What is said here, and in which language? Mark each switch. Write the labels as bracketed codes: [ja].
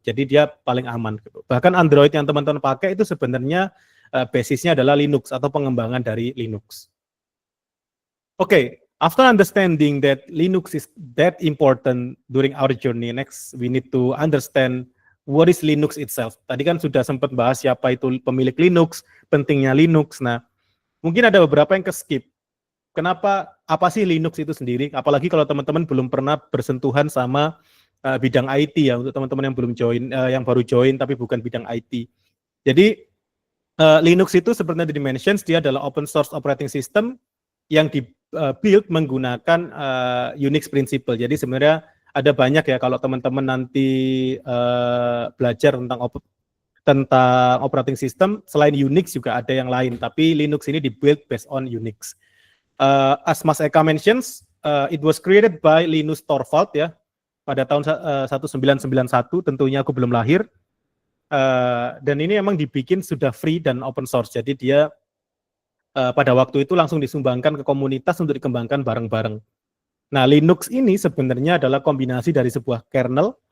[id] Jadi dia paling aman gitu. Bahkan Android yang teman-teman pakai itu sebenarnya basisnya adalah Linux atau pengembangan dari Linux. [en] Okay, after understanding that Linux is that important during our journey, next we need to understand what is Linux itself. [id] Tadi kan sudah sempat bahas siapa itu pemilik Linux, pentingnya Linux. Nah, mungkin ada beberapa yang ke-skip. Kenapa, apa sih Linux itu sendiri? Apalagi kalau teman-teman belum pernah bersentuhan sama bidang IT ya, untuk teman-teman yang belum join, yang baru join tapi bukan bidang IT. Jadi Linux itu seperti di-mention, dia adalah open source operating system yang di-build menggunakan Unix principle. Jadi sebenarnya ada banyak ya, kalau teman-teman nanti belajar tentang operating system, selain Unix juga ada yang lain, tapi Linux ini di-build [en] based on Unix. As Mas Eka mentions, it was created by Linus Torvalds ya. [id] pada tahun 1991, tentunya aku belum lahir. Dan ini emang dibikin sudah free dan open source. Jadi dia pada waktu itu langsung disumbangkan ke komunitas untuk dikembangkan bareng-bareng. Nah, Linux ini sebenarnya adalah kombinasi dari sebuah kernel.